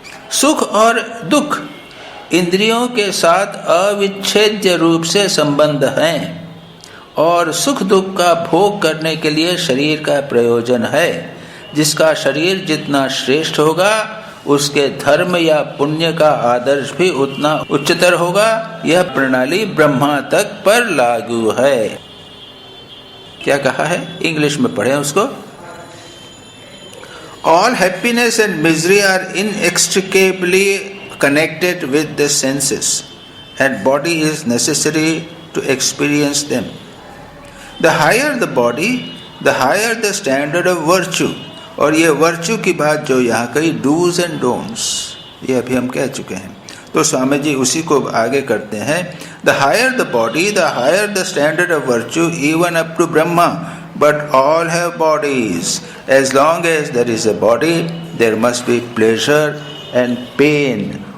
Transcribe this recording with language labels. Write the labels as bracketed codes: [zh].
[hi] सुख और दुख इंद्रियों के साथ अविच्छेद्य रूप से संबंध हैं और सुख दुख का भोग करने के लिए शरीर का प्रयोजन है। जिसका शरीर जितना श्रेष्ठ होगा उसके धर्म या पुण्य का आदर्श भी उतना उच्चतर होगा। यह प्रणाली ब्रह्मा तक पर लागू है। क्या कहा है? इंग्लिश में पढ़ें उसको। [en] All happiness and misery are inextricably connected with the senses, and body is necessary to experience them. The higher the body, the higher the standard of virtue. [hi] और ये वर्च्यू की बात जो यहाँ कही, [en] dos and don'ts, [hi] ये अभी हम कह चुके हैं। तो स्वामी जी उसी को आगे करते हैं। [en] The higher the body, the higher the standard of virtue, even up to Brahma, but all have bodies. As long as there is a body, there must be pleasure and pain.